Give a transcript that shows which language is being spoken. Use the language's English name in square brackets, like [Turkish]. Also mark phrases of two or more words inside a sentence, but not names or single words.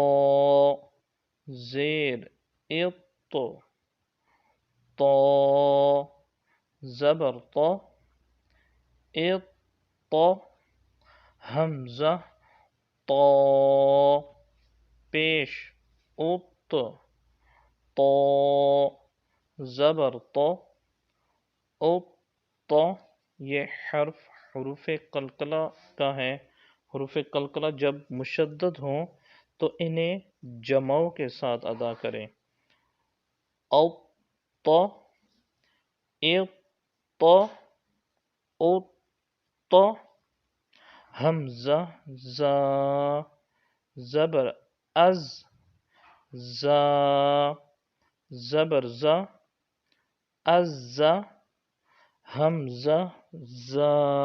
[Urdu] زیر اط، تا، زبر تا، اط، حمزہ تا، پیش ات، تا، زبر تا، اط۔ یہ حروف قلقلہ کا ہے۔ حروف قلقلہ جب مشدد ہوں تو انہیں جماؤ کے ساتھ ادا کریں۔ اط، اط، اط، حمزہ زا، زبر از، زا، زبر زا، ازا، حمزہ زا،